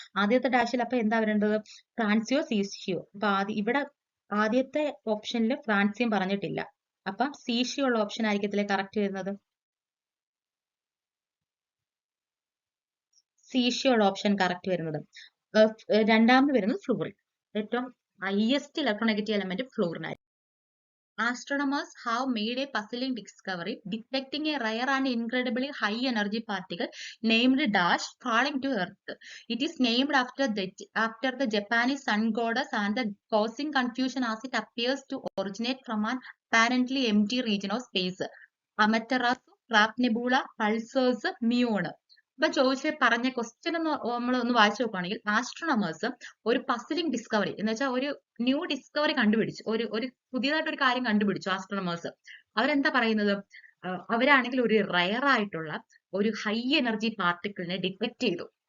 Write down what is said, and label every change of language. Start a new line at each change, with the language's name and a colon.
Malayalam: ആദ്യത്തെ ഡാഷിൽ അപ്പൊ എന്താ വരേണ്ടത്? ഫ്രാൻസിയോ സീഷ്യോ. അപ്പൊ ഇവിടെ ആദ്യത്തെ ഓപ്ഷനിൽ ഫ്രാൻസിയം പറഞ്ഞിട്ടില്ല. അപ്പൊ സീഷ്യോ ഉള്ള ഓപ്ഷൻ ആയിരിക്കത്തില്ലേ കറക്റ്റ് വരുന്നത്? സീഷ്യോട് ഓപ്ഷൻ കറക്റ്റ് വരുന്നത്. രണ്ടാമത് വരുന്നത് ഫ്ലൂറിൻ. ഏറ്റവും ഹയസ്റ്റ് ഇലക്ട്രോനെഗറ്റീവ് എലമെന്റ് ഫ്ലൂറിൻ ആയിരിക്കും.
English: Astronomers have made a puzzling discovery detecting a rare and incredibly high energy particle named Dash falling to Earth. It is named after the Japanese sun goddess and causing confusion as it appears to originate from an apparently empty region of space. Amaterasu, Crab Nebula, Pulsars, Muon.
Malayalam: ഇപ്പൊ പറഞ്ഞ question നമ്മൾ ഒന്ന് വായിച്ചു നോക്കുകയാണെങ്കിൽ astronomers ഒരു puzzling discovery എന്ന് വെച്ചാൽ ഒരു ന്യൂ ഡിസ്കവറി കണ്ടുപിടിച്ചു, ഒരു പുതിയതായിട്ട് ഒരു കാര്യം കണ്ടുപിടിച്ചു ആസ്ട്രോണമേഴ്സ്. അവരെന്താ പറയുന്നത്? അവരാണെങ്കിൽ ഒരു റയർ ആയിട്ടുള്ള ഒരു ഹൈ എനർജി പാർട്ടിക്കിളിനെ ഡിറ്റക്ട് ചെയ്തു.